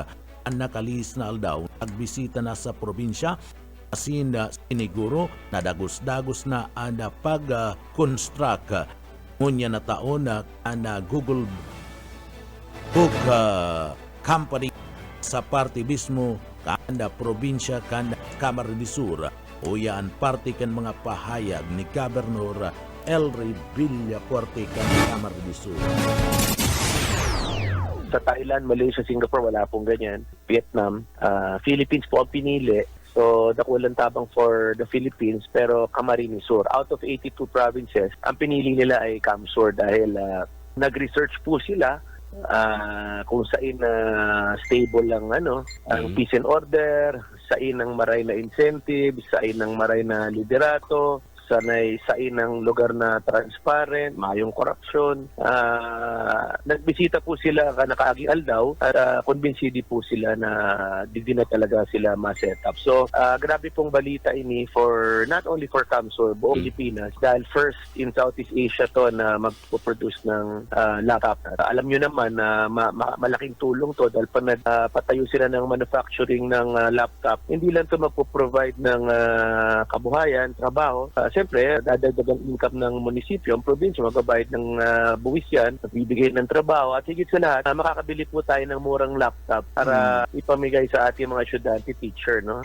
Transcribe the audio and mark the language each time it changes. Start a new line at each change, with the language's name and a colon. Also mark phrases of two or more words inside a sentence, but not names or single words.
Bikol: Ang nakalis na aldaw, nagbisita na sa probinsya, asin siniguro na dagos-dagos na ang pag-construct ngunya na taon na Google Book Company sa parte mismo kanda probinsya kanda Kamaridisur o yan parte kan mga pahayag ni Gobernador Elry Villapuerte kan Kamaridisur.
Filipino: Sa Thailand, Malaysia, Singapore, wala pong ganyan. Vietnam, Philippines po ang pinili.
Bikol: So, dakulang tabang
English: for the Philippines,
Bikol: pero Camarines Sur.
English: Out of 82 provinces,
Filipino: ang pinili nila ay Camsur dahil nag-research po sila kung saan stable lang ang
English: peace and order,
Bikol: saan ang maray na incentive, saan ang maray na liderato, sain ng lugar na transparent, mayong korupsyon. Nagbisita po sila nakaagi aldaw at konbinsidi po sila na di na talaga sila ma-set up. So, grabe pong balita ini
English: for not only for
Bikol: Camsur, buong Pilipinas dahil
English: first in Southeast Asia
Bikol: to na magpo-produce ng laptop.
Filipino: Alam nyo naman na malaking tulong to dahil patayo sila ng manufacturing ng laptop. Hindi lang to magpo-provide ng kabuhayan, trabaho. Siyempre, dadagdagan income ng munisipyo, ang probinsya, magbabayad ng buwis yan, bibigay ng trabaho, at higit sa lahat, makakabili po tayo ng murang laptop para ipamigay sa ating mga estudyante, teacher, no?